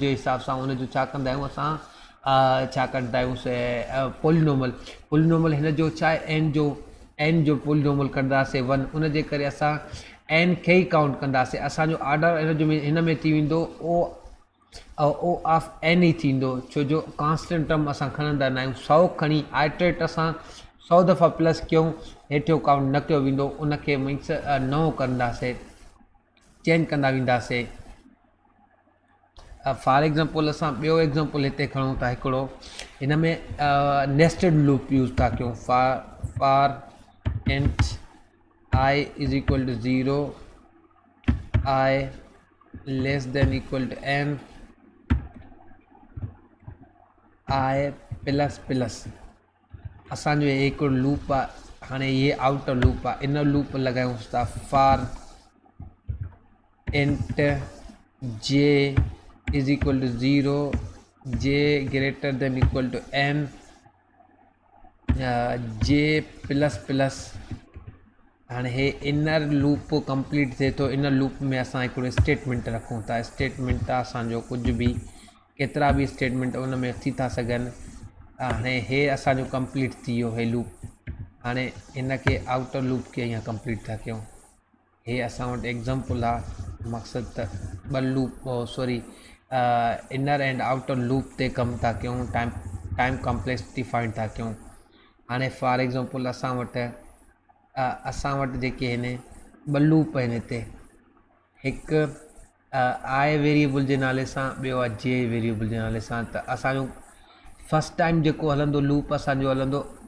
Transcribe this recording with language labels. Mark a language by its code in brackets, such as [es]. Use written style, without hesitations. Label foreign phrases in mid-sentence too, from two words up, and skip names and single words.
[sd] जे हिसाब सां हुनजो छा कंदा आहियूं असां छा कंदा आहियूं पॉलिनोमल हिन जो छा आहे n जो पॉलिनोमल कंदासीं 1 उन जे करे असां n खे ई काउंट कंदासीं असांजो ऑर्डर हिन में थी वेंदो [en] O of n [sd] ई थींदो छो जो [en] constant term [sd] असां खणंदा न आहियूं 100 खणी आइट्रेट असां 100 दफ़ा प्लस कयूं हेठियो काउंट न कयो वेंदो उनखे मीन्स नओं कंदासीं चेंज कंदा वेंदासीं [en] for example [sd] असां ॿियो एग्ज़ाम्पल हिते खणूं था हिकिड़ो हिन में [en] nested loop use [sd] था कयूं [en] for int I is equal to 0 I less than equal to n I plus [sd] असांजो हिकिड़ो लूप आहे हाणे ये [en] outer loop [sd] आहे [en] inner loop [sd] लॻायूंसि था [en] for int j is equal to 0 j greater than equal to n [sd] j++ हाणे हे [en] inner loop complete [sd] थिए थो [en] inner loop [sd] में असां हिकिड़ो स्टेटमेंट रखूं था स्टेटमेंट असांजो कुझु बि केतिरा बि स्टेटमेंट उन में थी था सघनि हाणे हे असांजो कंप्लीट थी वियो हे लूप हाणे हिन खे [en] outer loop [sd] खे ईअं कंप्लीट था कयूं हे असां वटि एग्ज़ाम्पल आहे मक़सदु त ॿ लूप [en] inner and outer loop [sd] ते कमु था कयूं [en] time complexity find [sd] था कयूं हाणे [en] for example [sd] असां वटि जेके आहिनि ॿ लूप आहिनि हिते हिकु आई वेरिएबल जे नाले सां ॿियो आहे जे वेरिएबल जे नाले सां त असांजो [en] first time [sd] जेको हलंदो लूप असांजो हलंदो